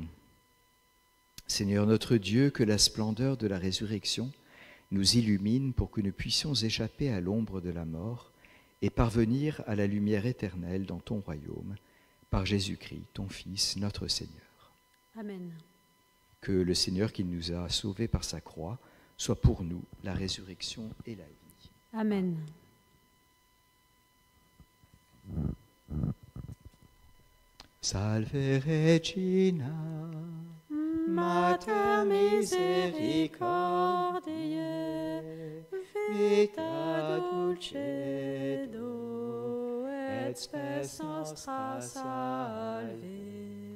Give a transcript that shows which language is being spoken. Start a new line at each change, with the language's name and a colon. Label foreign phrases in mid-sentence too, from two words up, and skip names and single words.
French: Seigneur notre Dieu, que la splendeur de la résurrection nous illumine pour que nous puissions échapper à l'ombre de la mort et parvenir à la lumière éternelle dans ton royaume, par Jésus-Christ, ton Fils, notre Seigneur. Amen. Que le Seigneur qui nous a sauvés par sa croix soit pour nous la résurrection et la vie. Amen.
Latin: Salve Regina, Mater misericordiae, vita dulcedo, et spes nostra salve.